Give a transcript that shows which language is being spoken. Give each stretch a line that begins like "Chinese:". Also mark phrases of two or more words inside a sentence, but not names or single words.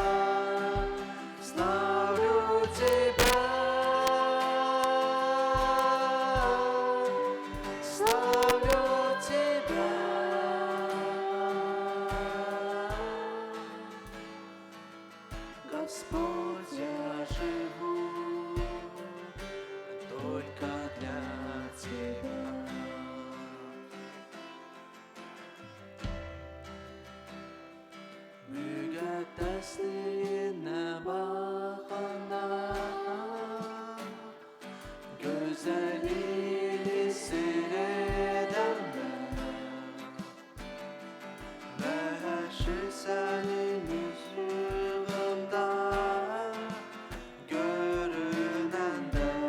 Russian: Славлю Тебя, славлю Тебя. Господь, я живу только для Тебя.
Azerbaijani: Müqəddəsliyin nə baxanda, gözəlliyi seyredəndə, və həşr sənin işığında görünəndə.